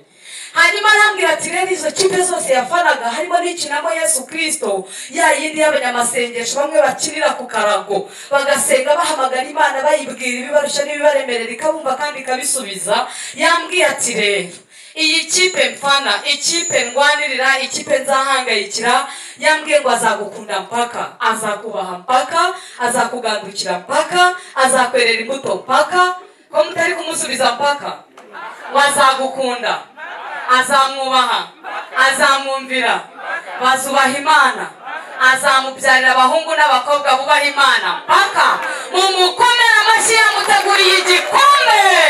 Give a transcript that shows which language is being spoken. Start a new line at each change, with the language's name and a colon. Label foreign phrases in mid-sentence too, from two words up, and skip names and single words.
Kinyarwanda: Hanyuma arambwira ati rero izo kipe zose yafanaga harimo n'ikinamo Yesu Kristo, ya yindi y'abanyamasengesho bamwe bakinira ku karago bagasenga bahamagara Imana bayibwira ibibarusha n'ibibaremerera ikabumva kandi ikabisubiza. Yambwiye ati rero iyi kipe mfana, ikipe ndwanirira, ikipe nzahangayikira, yambwiye ngo azagukunda mpaka, azakubaha mpaka, azakugandukira mpaka, azakwerera imbuto mpaka. Ko mutari kumusubiza mpaka? Wazagukunda, azamwubaha, azamwumvira, bazubaha Imana, azamubyarira abahungu n'abakobwa bubaha Imana mpaka. Mumukomere amashyi, yamuteguriye igikombe.